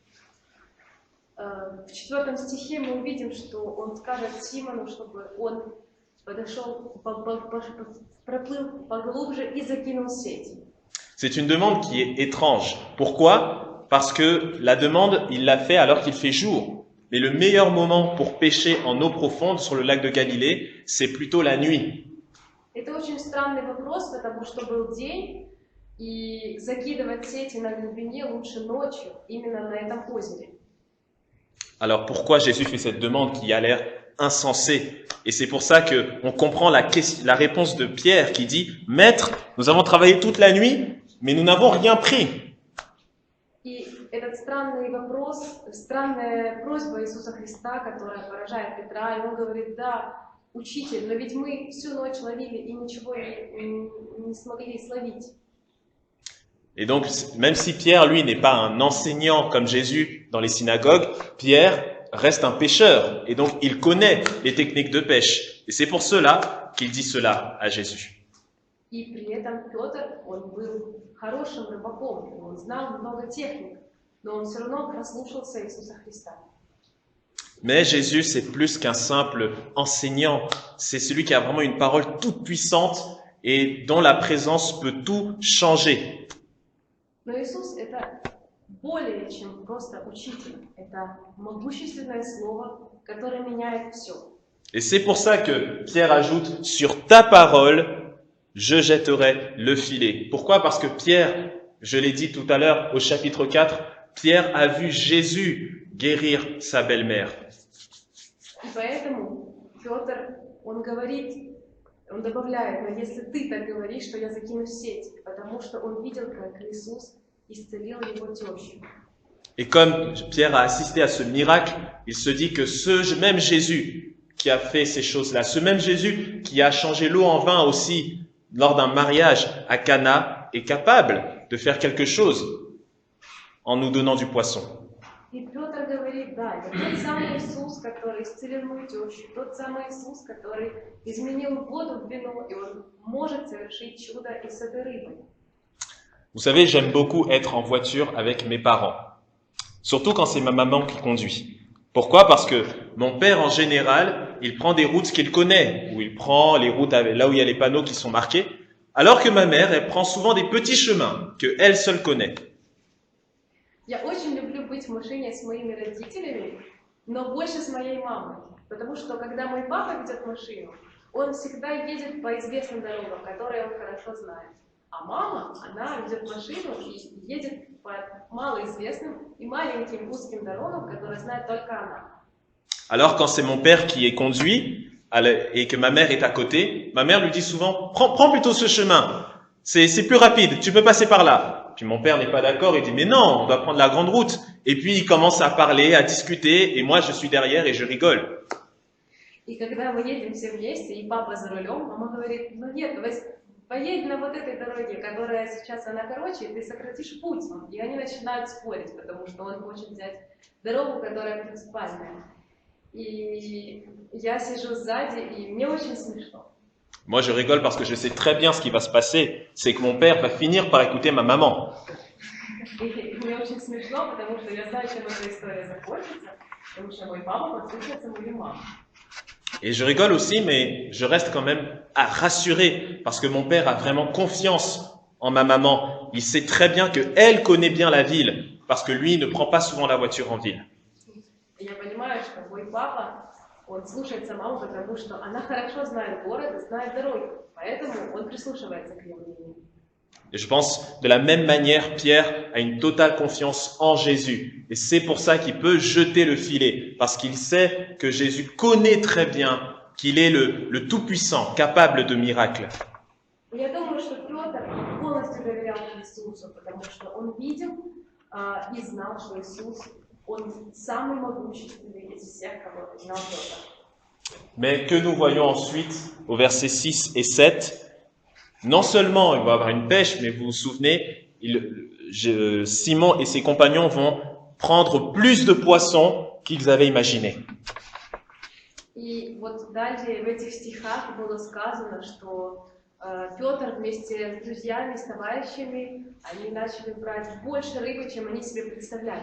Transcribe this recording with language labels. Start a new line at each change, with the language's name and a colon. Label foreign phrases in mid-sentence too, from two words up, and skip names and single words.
Russian: В 4 стихе мы увидим, что он скажет Симону, чтобы он подошел, проплыл поглубже и закинул сеть.
French: C'est une demande qui est étrange. Pourquoi? Parce que la demande, il l'a fait alors qu'il fait jour. Mais le meilleur moment pour pêcher en eau profonde sur le lac de Galilée, c'est plutôt la nuit.
Russian: Это очень странный вопрос, потому что был день, и закидывать сети на глубине лучше ночью, именно на этом озере.
French: Alors pourquoi Jésus fait cette demande qui a l'air insensée? Et c'est pour ça qu'on comprend la réponse de Pierre qui dit « Maître, nous avons travaillé toute la nuit, mais nous n'avons rien pris. »
Russian: И этот странный вопрос, странная просьба Иисуса Христа, которая поражает Петра, и он говорит: «Да, учитель, но ведь мы всю ночь ловили и ничего не смогли словить».
French: Et donc, même si Pierre, lui, n'est pas un enseignant comme Jésus dans les synagogues, Pierre reste un pêcheur. Et donc, il connaît les techniques de pêche. Et c'est pour cela qu'il dit cela à Jésus.
Russian: И при этом Петр, он был хорошим рыбаком, он знал много техник, но он все равно послушался Иисуса Христа.
French: Mais Jésus, c'est plus qu'un simple enseignant. C'est celui qui a vraiment une parole toute puissante et dont la présence peut tout changer.
Russian: Но Иисус — это более чем просто учитель. Это могущественное слово, которое меняет все.
French: Et c'est pour ça que Pierre ajoute « Sur ta parole, je jetterai le filet ». Pourquoi? Parce que Pierre, je l'ai dit tout à l'heure au chapitre 4, Pierre a vu Jésus guérir sa belle-mère.
Russian: И поэтому Петр, он говорит, он добавляет: «Но если ты так говоришь, что я закину сеть», потому что он видел, как Иисус исцелил его тещу.
French: Et comme Pierre a assisté à ce miracle, il se dit que ce même Jésus qui a fait ces choses-là, ce même Jésus qui a changé l'eau en vin aussi lors d'un mariage à Cana, est capable de faire quelque chose en nous donnant du poisson.
Russian: И Петр говорит: «Да, это тот самый Иисус, который исцелил мою тещу, тот самый Иисус, который изменил воду в вино, и он может совершить чудо и с этой рыбой».
French: Vous savez, j'aime beaucoup être en voiture avec mes parents, surtout quand c'est ma maman qui conduit. Pourquoi? Parce que mon père, en général, il prend des routes qu'il connaît, ou il prend les routes là où il y a les panneaux qui sont marqués, alors que ma mère, elle prend souvent des petits chemins que elle seule connaît.
Russian: Я очень люблю быть в машине с моими родителями, но больше с моей мамой, потому что когда мой папа ведет машину, он всегда едет по известным дорогам, которые он хорошо знает. А мама, она ведет машину и едет по малоизвестным и маленьким узким дорогам, которые знает только она.
French: Alors quand c'est mon père qui est conduit et que ma mère est à côté, ma mère lui dit souvent « Prends plutôt ce chemin, c'est plus rapide, tu peux passer par là ». Puis mon père n'est pas d'accord, il dit « Mais non, on doit prendre la grande route ». Et puis il commence à parler, à discuter, et moi je suis derrière et je rigole.
Russian: И когда мы едем все вместе, и папа за рулем, мама говорит: «Ну нет, поедь на вот этой дороге, которая сейчас она короче, и ты сократишь путь». И они начинают спорить, потому что он хочет взять дорогу, которая принципиальная. И я сижу сзади, и мне очень смешно.
French: Moi, je rigole parce que je sais très bien ce qui va se passer. C'est que mon père va finir par écouter ma maman.
Russian: И мне очень смешно, потому что я знаю, чем эта история закончится, потому что мой папа послушается мою маму.
French: Et je rigole aussi, mais je reste quand même rassuré parce que mon père a vraiment confiance en ma maman. Il sait très bien qu'elle connaît bien la ville parce que lui ne prend pas souvent la voiture en ville.
Russian: И я понимаю, что мой папа, он слушается маму, потому что она хорошо знает город и знает дороги, поэтому он прислушивается к ее мнению.
French: Et je pense, de la même manière, Pierre a une totale confiance en Jésus. Et c'est pour ça qu'il peut jeter le filet, parce qu'il sait que Jésus connaît très bien qu'il est le Tout-Puissant, capable de miracles.
Russian: Я думаю, что Петр полностью доверял Иисусу, потому что он видел и знал, что Иисус, он самый могущественный из всех, кого знал Петр.
French: Mais que nous voyons ensuite au versets 6 et 7, non seulement il va y avoir une pêche, mais vous vous souvenez, Simon et ses compagnons vont prendre plus de poissons qu'ils avaient imaginé.
Russian: И вот далее в этих стихах было сказано, что Петр вместе с друзьями, с товарищами, они начали брать больше рыбы, чем они себе представляли.